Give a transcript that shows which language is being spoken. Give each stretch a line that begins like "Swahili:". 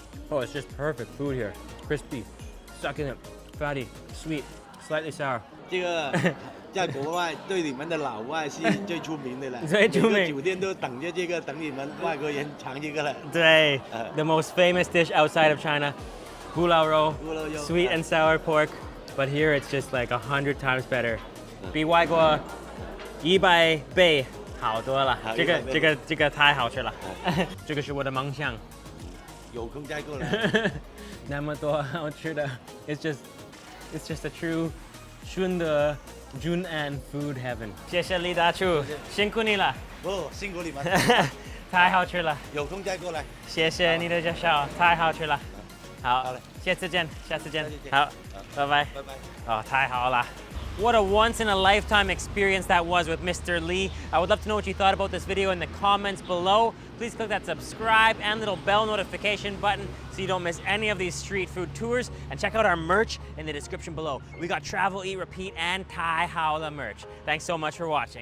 English: It's just perfect food here. Crispy, succulent, fatty, sweet, slightly sour.
Chinese: 这个在国外对你们的老外是最出名的了，最出名，每个酒店都等着这个，等你们外国人尝这个了。
English: 对，the most famous dish outside of China, 咕噜肉 sweet and sour pork, but here it's just like 100 times better.
Chinese: 比外国100倍好多了。这个太好吃了。这个是我的梦想。有空再过来。那么多好吃的
English: it's just a true 顺德 Jun'an food heaven.
Chinese: 谢谢李大厨，辛苦你了。辛苦你们。太好吃了。有空再过来。谢谢你的介绍，太好吃了。好，谢谢见，下次见。好，拜拜。拜拜。哦，太好了。
English: What a once-in-a-lifetime experience that was with Mr. Lee. I would love to know what you thought about this video in the comments below. Please click that subscribe and little bell notification button so you don't miss any of these street food tours. And check out our merch in the description below. We got Travel, Eat, Repeat, and Thai Howla merch. Thanks so much for watching.